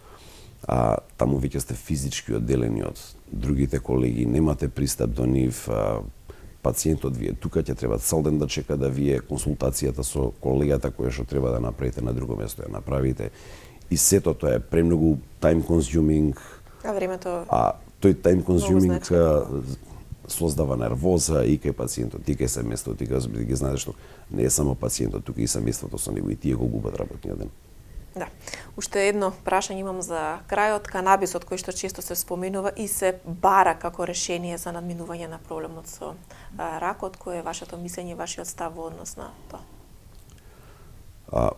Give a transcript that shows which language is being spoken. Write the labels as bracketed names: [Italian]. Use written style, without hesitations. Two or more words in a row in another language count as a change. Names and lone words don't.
[Macedonian] Таму веќе сте физички одделени од другите колеги, немате пристап до нив, пациентот ви е тука, ќе треба цел ден да чека да вие консултацијата со колегата која што треба да направите на друго место ја направите. И сето тоа е премногу [English] time consuming. [Macedonian] А времето тој [English] time consuming [Macedonian] создава нервоза и кај пациентот, и кај семејството, и кај ги знаете што не е само пациентот, тука и семејството со него и тие го губат работниот ден. Да. Уште едно прашање имам за крајот. Канабисот кој што често се споменува и се бара како решение за надминување на проблемот со ракот, кој е вашето мислење, вашиот став во однос на тоа?